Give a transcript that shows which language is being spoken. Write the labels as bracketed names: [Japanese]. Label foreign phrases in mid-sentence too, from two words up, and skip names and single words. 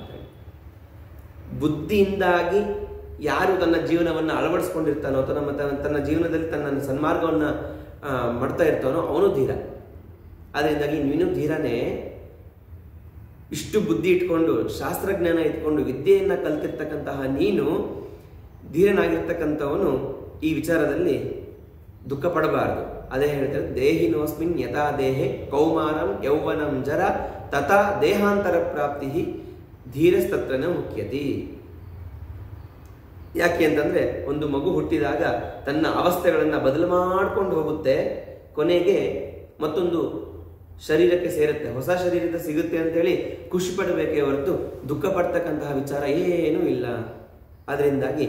[Kannada] ಬುದ್ಧಿಯಿಂದಾಗಿ ಯಾರು ತನ್ನ ಜೀವನವನ್ನು ಅಳವಡಿಸ್ಕೊಂಡಿರ್ತಾನೋ ಅಥವಾ ತನ್ನ ಜೀವನದಲ್ಲಿ ತನ್ನ ಸನ್ಮಾರ್ಗವನ್ನು ಮಾಡ್ತಾ ಇರ್ತಾನೋ ಅವನು ಧೀರ. ಅದರಿಂದಾಗಿ ನೀನು ಧೀರನೇ. ಇಷ್ಟು ಬುದ್ಧಿ ಇಟ್ಕೊಂಡು, ಶಾಸ್ತ್ರಜ್ಞಾನ ಇಟ್ಕೊಂಡು, ವಿದ್ಯೆಯನ್ನು ಕಲ್ತಿರ್ತಕ್ಕಂತಹ ನೀನು ಧೀರನಾಗಿರ್ತಕ್ಕಂಥವನು ಈ ವಿಚಾರದಲ್ಲಿ ದುಃಖ ಪಡಬಾರದು. ಅದೇ ಹೇಳ್ತಾರೆ, [Sanskrit] ದೇಹಿನೋಸ್ಮಿನ್ ಯಥಾ ದೇಹೆ ಕೌಮಾರಂ ಯೌವನಂ ಜರ ತಥಾ ದೇಹಾಂತರ ಪ್ರಾಪ್ತಿ ಧೀರಸ್ತತ್ರನ ಮುಖ್ಯತಿ. [Kannada] ಯಾಕೆ ಅಂತಂದ್ರೆ ಒಂದು ಮಗು ಹುಟ್ಟಿದಾಗ ತನ್ನ ಅವಸ್ಥೆಗಳನ್ನು ಬದಲು ಮಾಡ್ಕೊಂಡು ಹೋಗುತ್ತೆ. ಕೊನೆಗೆ ಮತ್ತೊಂದು ಶರೀರಕ್ಕೆ ಸೇರುತ್ತೆ, ಹೊಸ ಶರೀರದ ಸಿಗುತ್ತೆ ಅಂತೇಳಿ ಖುಷಿ ಪಡಬೇಕೇ ಹೊರತು ದುಃಖ ಪಡ್ತಕ್ಕಂತಹ ವಿಚಾರ ಏನೂ ಇಲ್ಲ.